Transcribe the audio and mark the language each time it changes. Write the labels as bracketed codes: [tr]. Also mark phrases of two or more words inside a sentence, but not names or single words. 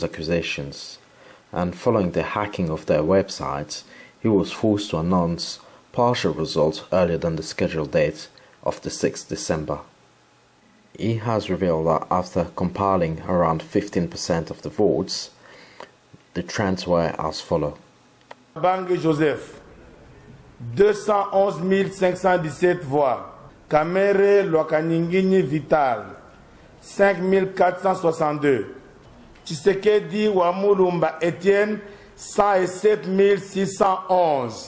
[en] accusations, and following the hacking of their websites, he was forced to announce partial results earlier than the scheduled date of the 6th December. He has revealed that after compiling around 15% of the votes, the trends were as follows. Kabange Joseph, 211 517 voix. Kamere Lwakanyingini Vital, 5462. Tshisekedi Wamulumba Etienne, 107 611.